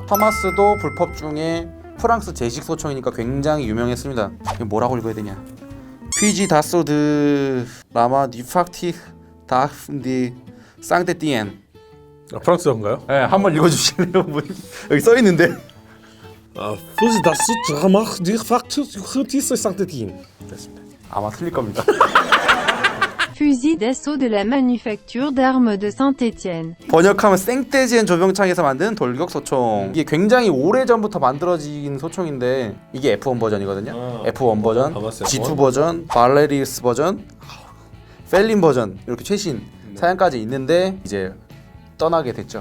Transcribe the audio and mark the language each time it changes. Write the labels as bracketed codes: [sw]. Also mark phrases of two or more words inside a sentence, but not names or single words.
[ko] 파마스도 불법 중에 프랑스 제식 소총이니까 굉장히 유명했습니다. 이거 뭐라고 읽어야 되냐? 피지 다소드 라마 니팍티 다흐디 상테티엔. 프랑스어인가요? 네, 한번 읽어주실래요? 여기 써 있는데. Fusi das Drama die Faktor ist Saint-Étienne. 됐습니다. 아마 틀릴 겁니다. [fr] Fusil d'assaut de la manufacture d'armes de Saint-Étienne. [ko] 번역하면 생테지엔 조병창에서 만든 돌격 소총. 이게 굉장히 오래 전부터 만들어진 소총인데 이게 F1 버전이거든요. F1 버전, 파마스 G2 F1. 버전, 발레리스 버전, 펠린 버전 이렇게 최신 사양까지 있는데 이제 떠나게 됐죠.